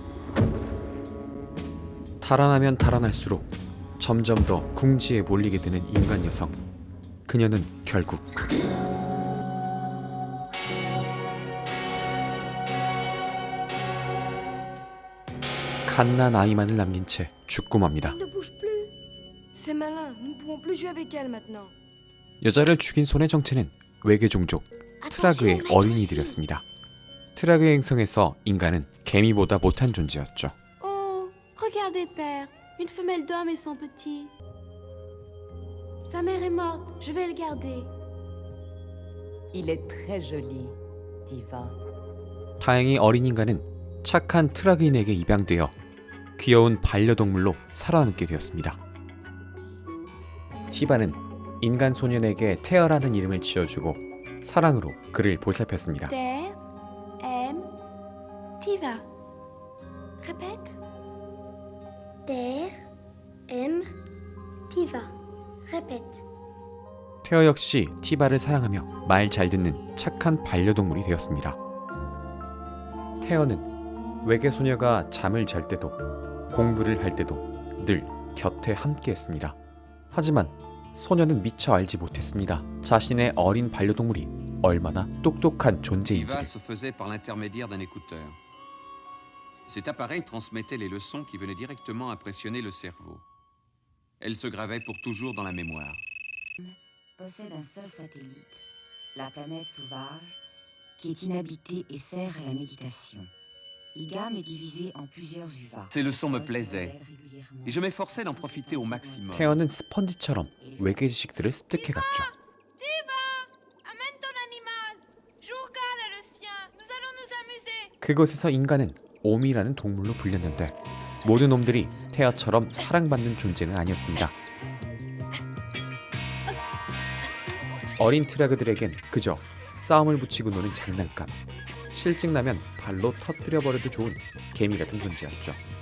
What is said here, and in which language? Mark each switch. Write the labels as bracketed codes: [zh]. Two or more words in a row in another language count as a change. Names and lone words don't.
[ko] 달아나면 달아날수록 점점 더 궁지에 몰리게 되는 인간 녀석. 그녀는 결국 갓난 아이만을 남긴 채 죽고 맙니다. [fr] Elle ne bouge plus. C'est malin, nous ne pouvons plus jouer avec elle maintenant. [ko] 여자를 죽인 손의 정체는 외계 종족 트라그의 어린이들이었습니다. 트라그의 행성에서 인간은 개미보다 못한 존재였죠. [fr] Oh, regardez, père. Une femelle d'homme et son petit. Sa mère est morte. Je vais le garder. Il est très joli, Tiva. [ko] 다행히 어린 인간은 착한 트라그인에게 입양되어 귀여운 반려동물로 살아남게 되었습니다. 티바는 인간 소년에게 테어라는 이름을 지어주고 사랑으로 그를 보살폈습니다. [fr] Terre, aime, Tiva. Répète. Terre, aime, Tiva. Répète. [ko] 테어 역시 티바를 사랑하며 말 잘 듣는 착한 반려동물이 되었습니다. 테어는 외계 소녀가 잠을 잘 때도 공부를 할 때도 늘 곁에 함께했습니다. 하지만 소녀는 미처 알지 못했습니다. 자신의 어린 반려동물이 얼마나 똑똑한 존재인지. [fr] Tiva se faisait par l'intermédiaire d'un écouteur. Cet appareil transmettait les leçons qui venaient directement impressionner le cerveau. Elles se gravaient pour toujours dans la mémoire. Possède un seul satellite, la planète sauvage, qui est inhabitée et sert à la méditation. Igam est divisé en plusieurs uvas. Ces leçons me plaisaient, et je m'efforçais d'en profiter au maximum. [ko] 테어는 스펀지처럼 외계 지식들을 습득해갔죠. [fr] Amène ton animal. Jourgal est le sien. Nous allons nous amuser. [ko] 그곳에서 인간은 옴이라는 동물로 불렸는데 모든 놈들이 테어처럼 사랑받는 존재는 아니었습니다. 어린 트라그들에겐 그저 싸움을 붙이고 노는 장난감, 실증 나면 발로 터뜨려버려도 좋은 개미 같은 존재였죠.